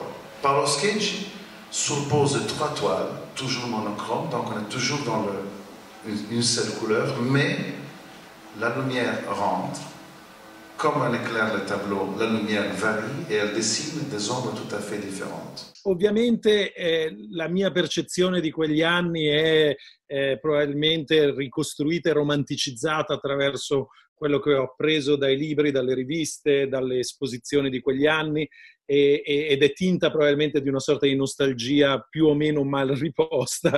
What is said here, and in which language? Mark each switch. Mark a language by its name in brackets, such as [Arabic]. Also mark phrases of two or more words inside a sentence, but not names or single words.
[French] Paolo Scheggi suppose 3 toiles, toujours monochrome, donc on est toujours dans une seule couleur, mais la lumière rentre. Comme on éclaire le tableau, la lumière varie e elle dessine des ombres tout à fait différentes. [Italian] Ovviamente la mia percezione di quegli anni è probabilmente ricostruita e romanticizzata attraverso quello che ho appreso dai libri, dalle riviste, dalle esposizioni di quegli anni ed è tinta probabilmente di una sorta di nostalgia più o meno mal riposta.